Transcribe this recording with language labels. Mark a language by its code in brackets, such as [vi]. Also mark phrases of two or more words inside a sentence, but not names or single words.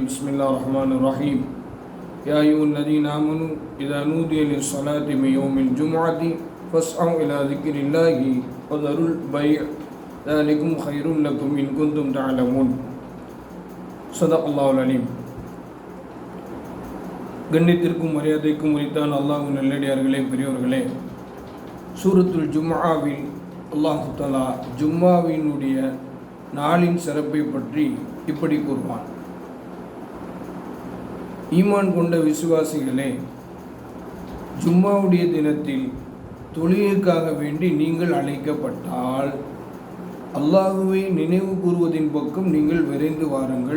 [ar] بسم الله الرحمن الرحيم. يا أيها الذين آمنوا إذا نودي للصلاة من يوم الجمعة فاسعوا إلى ذكر الله وذروا البيع ذلكم خير لكم إن كنتم تعلمون. صدق الله العليم. [ta] கண்ணியத்திற்கும் மரியாதைக்கும் உரித்தான் அல்லாஹ் நல்லடியார்களே, பெரியவர்களே, சூரத்துல் ஜும்ஆவில் [ar] الله تعالى [ta] ஜும்மாவினுடைய நாளின் சிறப்பை பற்றி இப்படி கூறுவான்: ஈமான் கொண்ட விசுவாசிகளே, ஜும்மாவுடைய தினத்தில் தொழுகைக்காக வேண்டி நீங்கள் அழைக்கப்பட்டால் அல்லாஹுவை நினைவு கூறுவதின் பக்கம் நீங்கள் விரைந்து வாருங்கள்.